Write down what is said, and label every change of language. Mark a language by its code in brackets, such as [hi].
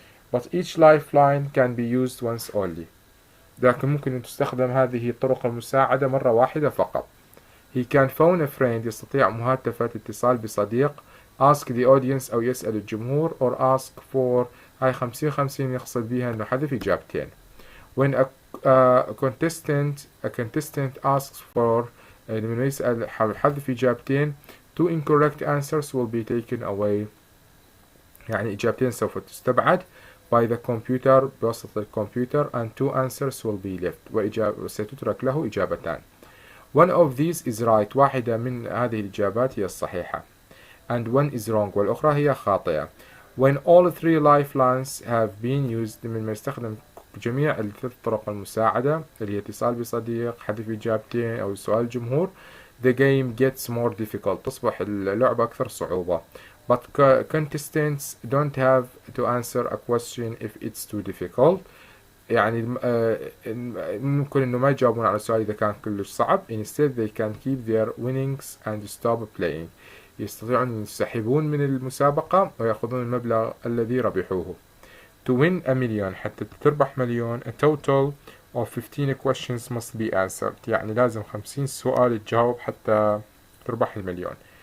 [ar] but each lifeline can be used once only، لكن ممكن أن تستخدم هذه الطرق المساعدة مرة واحدة فقط. he can phone a friend، يستطيع مهاتفة اتصال بصديق، ask the audience، أو يسأل الجمهور، or ask for، هاي 50-50 يقصد بها أنه حذف إجابتين. [en] when a contestant asks for، لما يسأل حول حذف إجابتين، 2 incorrect answers will be taken away، يعني إجابتين سوف تستبعد by the computer، بواسطة الكمبيوتر، and 2 answers will be left، وستترك له إجابتان. one of these is right، واحدة من هذه الإجابات هي الصحيحة، and one is wrong، والأخرى هي خاطئة. [ar] when all 3 lifelines have been used، من ما يستخدم جميع الثلاث طرق المساعدة اللي هي اتصال بصديق، حذف إجابتين، أو سؤال الجمهور، the game gets more difficult، تصبح اللعبة أكثر صعوبة. [en] but contestants don't have to answer a question if it's too difficult، يعني ممكن إنه ما يجاوبون على السؤال إذا كان كلش صعب. [ar] instead they can keep their winnings and stop playing، يستطيعون أن ينسحبون من المسابقة ويأخذون المبلغ الذي ربحوه. [en] to win a million، حتى تربح مليون، a total of 15 questions must be answered، يعني لازم 50 سؤال تجاوب حتى تربح المليون.